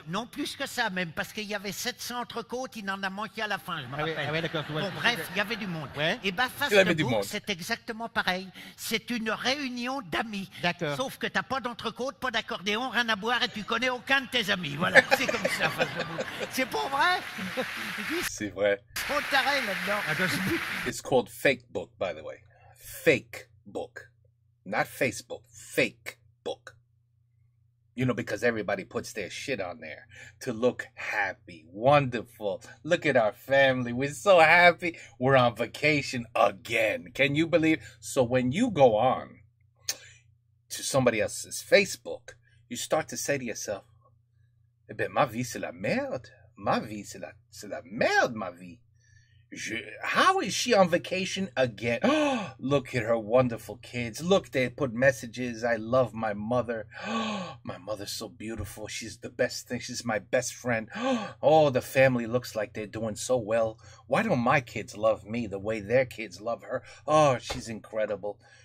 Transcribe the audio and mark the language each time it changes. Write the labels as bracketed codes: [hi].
[fr] Non plus que ça, même, parce qu'il y avait 700 entrecôtes, il en a manqué à la fin, je me rappelle. Ah oui, d'accord. Bon, bref, il y avait du monde. Ouais. Et ben, face de bouc, c'est exactement pareil. C'est une réunion d'amis. D'accord. Sauf que t'as pas d'entrecôte, pas d'accordéon, rien à boire et tu connais aucun de tes amis. Voilà, c'est comme ça, face de bouc. C'est pas vrai? C'est vrai. Trop taré là-dedans. [en] It's called fake book, by the way. Fake book. Not Facebook. Fake book. You know, because everybody puts their shit on there to look happy, wonderful. Look at our family. We're so happy. We're on vacation again. Can you believe? So when you go on to somebody else's Facebook, you start to say to yourself, [fr] eh ben, ma vie, c'est la merde. Ma vie, c'est la merde, ma vie. [en] How is she on vacation again? Oh, look at her wonderful kids. Look, they put messages. I love my mother. Oh, my mother's so beautiful. She's the best thing. She's my best friend. Oh, the family looks like they're doing so well. Why don't my kids love me the way their kids love her? Oh, she's incredible.